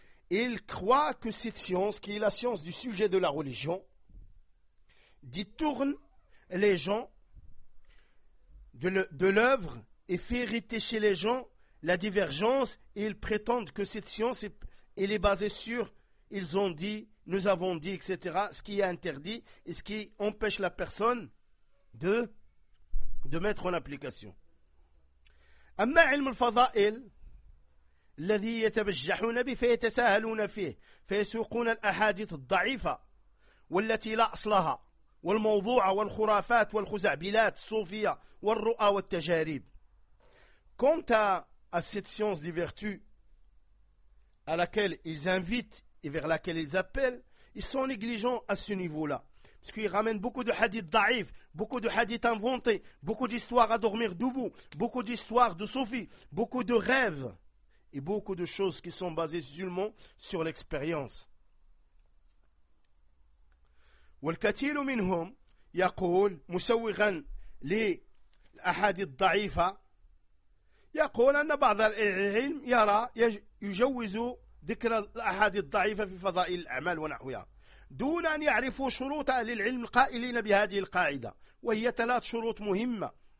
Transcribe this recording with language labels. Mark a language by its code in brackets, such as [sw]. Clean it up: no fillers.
[fr] Et il croit que cette science, qui est la science du sujet de la religion, détourne les gens de l'œuvre et fait hériter chez les gens la divergence. Et ils prétendent que cette science, elle est basée sur, ils ont dit, nous avons dit, etc., ce qui est interdit et ce qui empêche la personne de mettre en application. [ar] أما علم الفضائل الذي يتبجحون به فيتساهلون فيه فيسوقون الأحاديث الضعيفة والتي لا أصلها والموضوع والخرافات والخزعبلات الصوفية والرؤى والتجارب. [fr] Quant à cette science des vertus à laquelle ils invitent et vers laquelle ils appellent, ils sont négligents à ce niveau-là. Parce qu'ils ramènent beaucoup de hadiths da'if, beaucoup de hadiths inventés, beaucoup d'histoires à dormir debout, beaucoup d'histoires de soufis, beaucoup de rêves et beaucoup de choses qui sont basées seulement sur l'expérience. [ar] والكثير منهم يقول مسوغا للأحاديث الضعيفة يقول أن بعض العلم يرى يجوز ذكر الأحاديث الضعيفة في فضائل الأعمال ونحوها دون أن يعرفوا شروط أهل العلم القائلين بهذه القاعدة وهي ثلاث شروط مهمة: